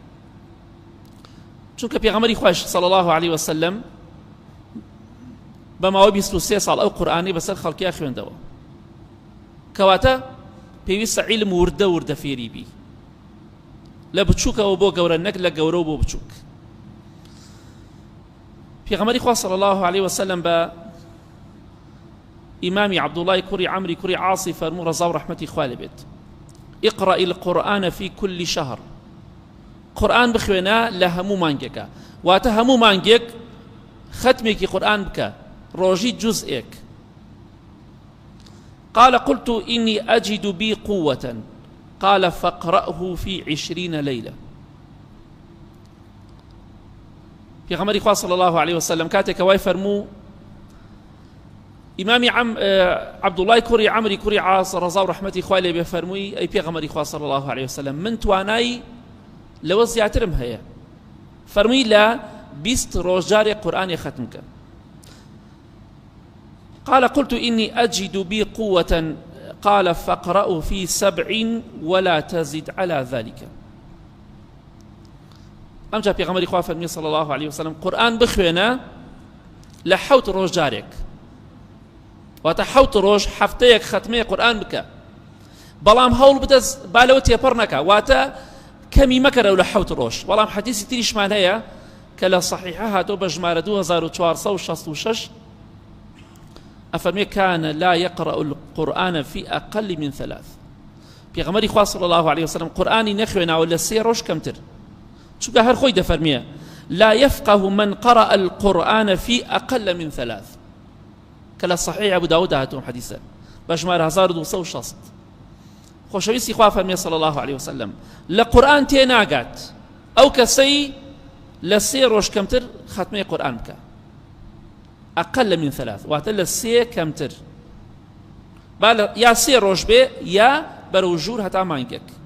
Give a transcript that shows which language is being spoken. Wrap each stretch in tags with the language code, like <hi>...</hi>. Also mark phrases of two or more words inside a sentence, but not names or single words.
<ckb>چونکە پێغەمبەری خۆش</ckb> <ar>صلی الله عليه وسلم</ar> <ckb>بە ماوەی 23 ساڵ ئەو قورئانەی بەسەر خەڵکیان خوێندەوە، کەواتە پێویستە عیلم وردە وردە فێری بی لە بچووکەوە بۆ گەورە، نەک لە گەورە و بۆ بچووک. پێغەمبەری خوا</ckb> <ar>صلی الله عليه وسلم</ar> <ckb>بە ئیمامی عەبدوڵای کوڕی عەمری کوڕی عاصی فەرموو ڕەزا و ڕەحمەتی خوا لێبێت</ckb> <ar>اقرأ القرآن في كل شهر.</ar> <ckb>قورئان بخوێنە لە هەموو مانگێکە، واتە هەموو مانگێک ختمێکی قورئان بکە، ڕۆژی جوزئێک.</ckb> <ar>قال قلت إني أجد بي قوة قال فاقرأه في 20 ليلة.</ar> <ckb>پێغەمبەری خوا</ckb> <ar>صلی الله عليه وسلم</ar> <ckb>کاتێک وای فەرموو ئیمامی عەبدوڵای کوڕی عەمری کوڕی عاص ڕەزا و ڕەحمەتی خوای لێ بێ فەرمووی ئەی پێغەمبەری خوا</ckb> <ar>صلی الله عليه وسلم</ar> <ckb>من توانای لەوە زیاترم هەیە، فەرمووی لە 20 ڕۆژجارێک قورئانی ختم کە.</ckb> <ar>قال قلت إني أجد بي قوة قال فاقرأوا في 7 ولا تزد على ذلك.</ar> <ckb>ئەمجا پێغەمبەری خوا فەرمووی</ckb> <ar>صلی الله عليه وسلم</ar> <ckb>قورئان بخوێنە لە 7 ڕۆژجارێک، واتە 7 ڕۆژ هەفتەیەک ختمەیە قورئان بکە، بەڵام هەوڵ بدە با لەوە تێپەڕ نەکە، واتە کەمی مەکەرە لە 7 ڕۆژ. بەڵام حەدیثی تریشمان هەیە کە لە صحیحە هاتۆ بە ژمارە 2466</ckb> <ar>أفرمي كان لا يقرأ القرآن في أقل من 3.</ar> <ckb>پێغەمبەری خوا</ckb> <ar>صلی الله عليه وسلم</ar> <ckb>قورئانی نەخوێناوە لە 3 ڕۆژ کەمتر، چونکە هەر خۆی دەفەرمێ</ckb> <ar>لا يفقه من قرأ القرآن في أقل من 3</ar> <ckb>کە لە صحیح أبو داود هاتووە حەدیثە بە ژمارە 1260. خۆشەویستی خوا فەرمێ</ckb> <ar>صلی الله عليه وسلم</ar> <ckb>لە قورئان تێناگات ئەو کەسەی لە 3 ڕۆژ کەمتر ختمەی قورئان بکە.</ckb> <ar>أقل من 3</ar> <ckb>واتە لە 3 کەمتر، یا 3 ڕۆژ بێ یا بەرەو ژوور هەتا مانگێک.</ckb>